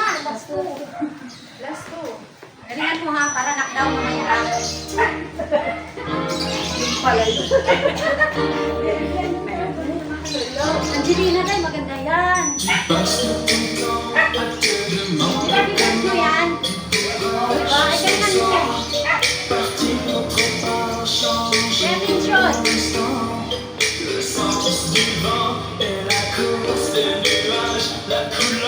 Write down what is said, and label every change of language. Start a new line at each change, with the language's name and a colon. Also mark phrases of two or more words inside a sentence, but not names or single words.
English: Last two. Last two.
Filipino: Galingan mo ha, para knockdown mamaya. Yung pala yun. Angelina tayo, maganda yan. Galingan mo yan. Diba? Ay, galingan mo. Kevin John.
French: Le sang du vent et la course des nuages, la course